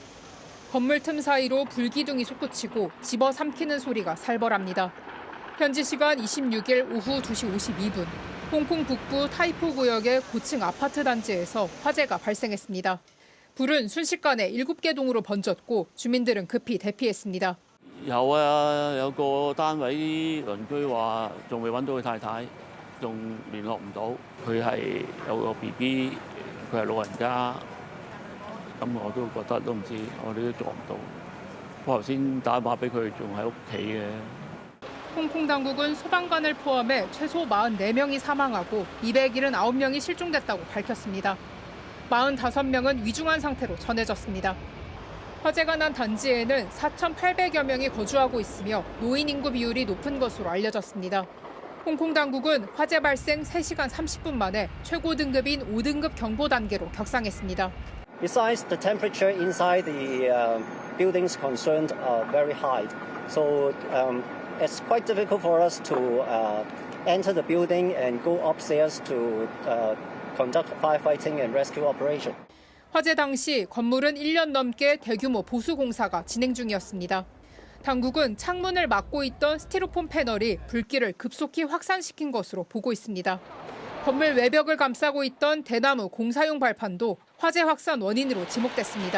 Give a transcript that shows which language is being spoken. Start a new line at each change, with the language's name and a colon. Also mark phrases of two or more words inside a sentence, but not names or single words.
Korean: 건물 틈 사이로 불기둥이 솟구치고 집어삼키는 소리가 살벌합니다. 현지 시간 26일 오후 2시 52분, 홍콩 북부 타이포 구역의 고층 아파트 단지에서 화재가 발생했습니다. 불은 순식간에 7개 동으로 번졌고 주민들은 급히 대피했습니다.
Cantonese: 有啊，有個單位鄰居話仲未揾到佢太太，仲聯絡唔到。佢係有個 BB， 佢係老人家，咁我都覺得都唔知，我哋都做唔到。我頭先打電話俾佢，仲喺屋企嘅。
Korean: 홍콩 당국은 소방관을 포함해 최소 44명이 사망하고 279명이 실종됐다고 밝혔습니다. 45명은 위중한 상태로 전해졌습니다. 화재가 난 단지에는 4,800여 명이 거주하고 있으며 노인 인구 비율이 높은 것으로 알려졌습니다. 홍콩 당국은 화재 발생 3시간 30분 만에 최고 등급인 5등급 경보 단계로 격상했습니다.
English: Besides, the temperature inside the buildings concerned are very high, so it's quite difficult for us to enter the building and go upstairs to conduct firefighting and rescue operation.
Korean: 화재 당시 건물은 1년 넘게 대규모 보수 공사가 진행 중이었습니다. 당국은 창문을 막고 있던 스티로폼 패널이 불길을 급속히 확산시킨 것으로 보고 있습니다. 건물 외벽을 감싸고 있던 대나무 공사용 발판도 화재 확산 원인으로 지목됐습니다.